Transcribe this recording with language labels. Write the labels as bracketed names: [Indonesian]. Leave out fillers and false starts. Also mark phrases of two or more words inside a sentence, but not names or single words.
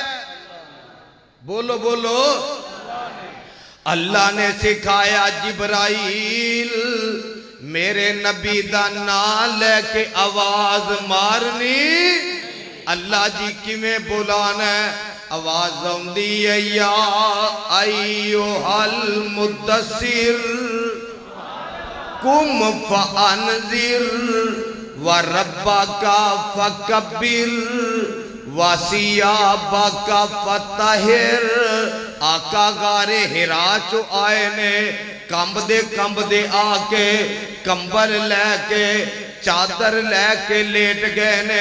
[Punjabi] بولو بولو، اللہ نے سکھایا. جبرائیل میرے نبی دا ناں لے کے آواز مارنی. اللہ جی کیویں بلانا ہے، آواز آؤندی ہے [Arabic] یا أیها المدثر قم فأنذر و ربك فكبر وثيابك فطهر. [Punjabi] آقا غارِ حرا چوں آئے نے، کمبدے آکے کمبل لے کے چادر لے کے لیٹ گئے نے.